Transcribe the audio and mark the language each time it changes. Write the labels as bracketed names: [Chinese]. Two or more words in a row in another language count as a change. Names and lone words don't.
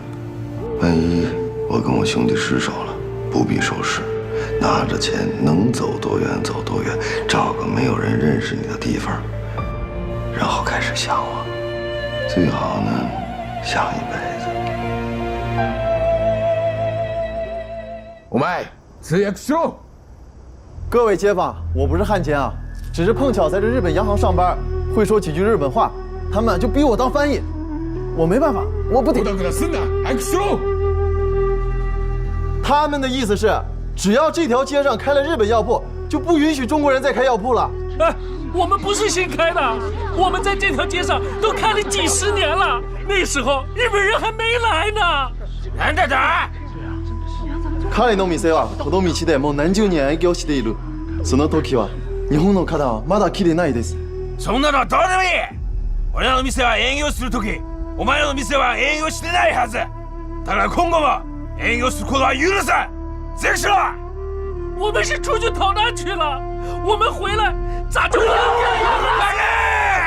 [Chinese] 万一我跟我兄弟失手了，不必收拾，拿着钱能走多远走多远，找个没有人认识你的地方，然后开始想我，最好呢想一辈子。 [Japanese] お前通訳しろ。 [Chinese] 各位街坊，我不是汉奸啊，只是碰巧在这日本洋行上班，会说几句日本话，他们就逼我当翻译，我没办法，我不得。他们的意思是，只要这条街上开了日本药铺，就不允许中国人再开药铺了。哎，我们不是新開的，我們在這條街上都開了幾十年了，那時候日本人還沒來呢。 [Japanese] なんだだ？彼の店はこの道でもう何十年営業している。その時は日本の方はまだ来てないです。そんなのどうでもいい。俺らの店は営業する時、お前らの店は営業してないはず。だから今後も営業することは許さん。 [Chinese] 结束。我们是出去逃难去了，我们回来咋就应该有了？